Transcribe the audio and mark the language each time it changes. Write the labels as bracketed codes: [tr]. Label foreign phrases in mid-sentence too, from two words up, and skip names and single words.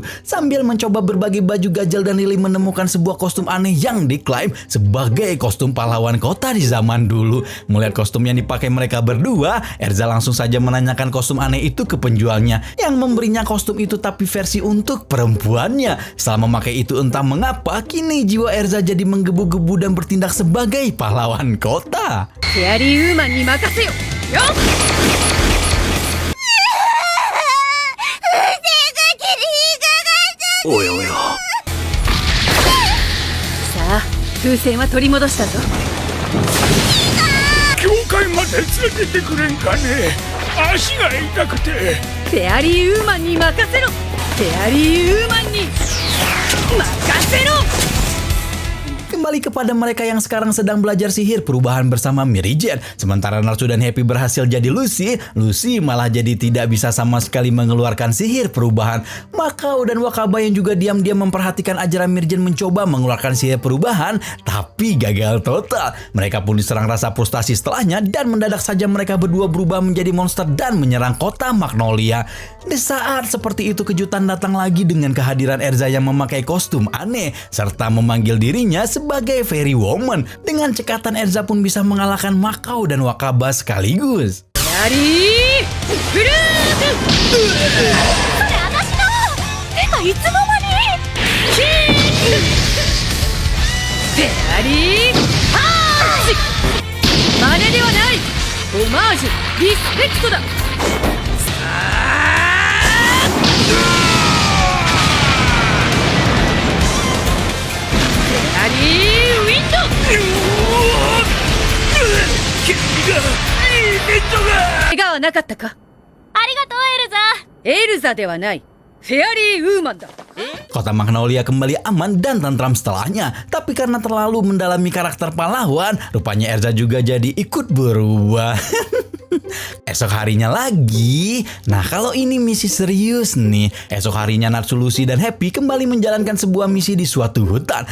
[id] Sambil mencoba berbagai baju, Gajal dan Lily menemukan sebuah kostum aneh yang diklaim sebagai kostum pahlawan kota di zaman dulu. Melihat kostum yang dipakai mereka berdua, Erza langsung saja menanyakan kostum aneh itu ke penjualnya yang memberinya kostum itu tapi versi untuk perempuannya. Setelah memakai itu entah mengapa kini jiwa Erza jadi menggebu-gebu dan bertindak sebagai pahlawan kota. [ja] フェアリーウーマンに任せよ。よっ。おやおや。さあ、風船は取り戻したぞ。教会まで連れてってくれんかね。足が痛くて。フェアリーウーマンに任せろ。フェアリーウーマンに任せろ。 [id] Kembali kepada mereka yang sekarang sedang belajar sihir perubahan bersama Mary Jane. Sementara Natsu dan Happy berhasil jadi Lucy, Lucy malah jadi tidak bisa sama sekali mengeluarkan sihir perubahan. Makau dan Wakaba yang juga diam-diam memperhatikan ajaran Mary Jane mencoba mengeluarkan sihir perubahan, tapi gagal total. Mereka pun diserang rasa frustasi setelahnya dan mendadak saja mereka berdua berubah menjadi monster dan menyerang kota Magnolia. Di saat seperti itu kejutan datang lagi dengan kehadiran Erza yang memakai kostum aneh serta memanggil dirinya sebagai Fairy Woman. Dengan cekatan Erza pun bisa mengalahkan Makau dan Wakaba sekaligus. [ja] フェアリーフルート。それ私の。てかいつの間に。キーク。フェアリーパンチ。真似ではない。オマージュリスペクトだ。さあ。フェアリーウィンド。怪我はなかったか。ありがとうエルザ。エルザではない。フェアリーウーマンだ。 [id] Kota Magnolia kembali aman dan tentram setelahnya. Tapi karena terlalu mendalami karakter pahlawan, rupanya Erza juga jadi ikut berubah. Esok harinya lagi. Nah, kalau ini misi serius nih. Esok harinya Natsu, Lucy, dan Happy kembali menjalankan sebuah misi di suatu hutan.